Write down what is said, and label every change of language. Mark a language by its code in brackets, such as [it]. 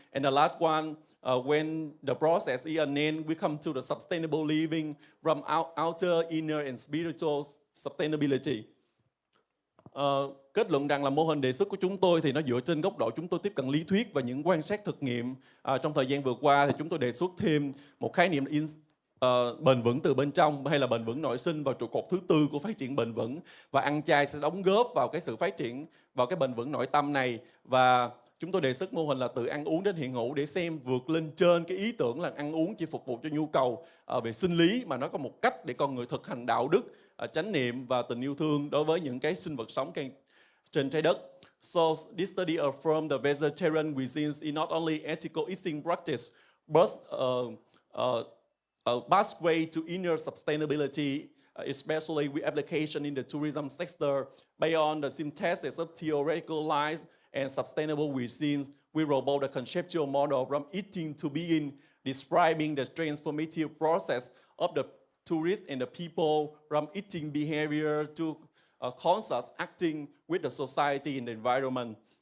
[en] And the last one, when the process is an end, we come to the sustainable living from outer, inner and spiritual sustainability. [vi] Kết luận rằng là mô hình đề xuất của chúng tôi thì nó dựa trên góc độ chúng tôi tiếp cận lý thuyết và những quan sát thực nghiệm. Trong thời gian vừa qua thì chúng tôi đề xuất thêm một khái niệm bền vững từ bên trong, hay là bền vững nội sinh, vào trụ cột thứ tư của phát triển bền vững, và ăn chay sẽ đóng góp vào cái sự phát triển, vào cái bền vững nội tâm này. Và chúng tôi đề xuất mô hình là từ ăn uống đến hiện hữu, để xem vượt lên trên cái ý tưởng là ăn uống chỉ phục vụ cho nhu cầu về sinh lý, mà nó có một cách để con người thực hành đạo đức, chánh niệm và tình yêu thương đối với những cái sinh vật sống trên trái đất. [en] So this study affirmed the vegetarian cuisine is not only ethical eating practice, but a pathway to inner sustainability, especially with application in the tourism sector. Beyond the synthesis of theoretical lines and sustainable cuisines, we roll out a conceptual model from eating to being, describing the transformative process of the tourist and the people from eating behavior to conscious acting with the society and the environment.